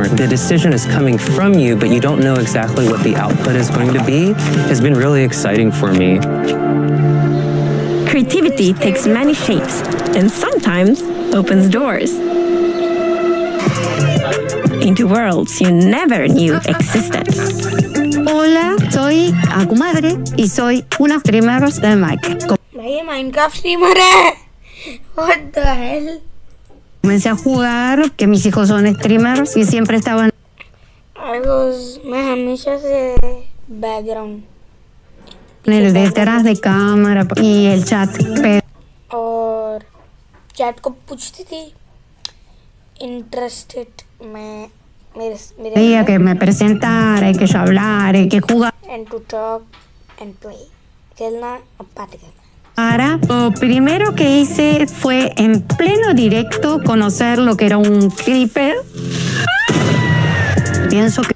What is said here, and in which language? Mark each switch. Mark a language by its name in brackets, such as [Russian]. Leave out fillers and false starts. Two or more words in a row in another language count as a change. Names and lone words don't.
[English] The decision is coming from you, but you don't know exactly what the output is going to be, has been really exciting for me. Creativity takes many shapes and sometimes opens doors into worlds you never knew existed. [Spanish] Hola, soy Akumadre y soy una streamer de Minecraft. [Hindi] भाई ये Minecraft streamer है. [English] What the hell? [Spanish] Comencé a jugar, que mis hijos son streamers y siempre estaban. [Hindi] मैं हमेशा से background. [Spanish] En el detrás de cámara y el chat. [Hindi] और चैट को पूछती थी interested मैं [Spanish] Quería que me presentara y que yo hablara y que jugara. [English] and to talk and play [Hindi] खेलना और बात करना. [Spanish] Ahora, lo primero que hice fue en pleno directo conocer lo que era un creeper. Pienso que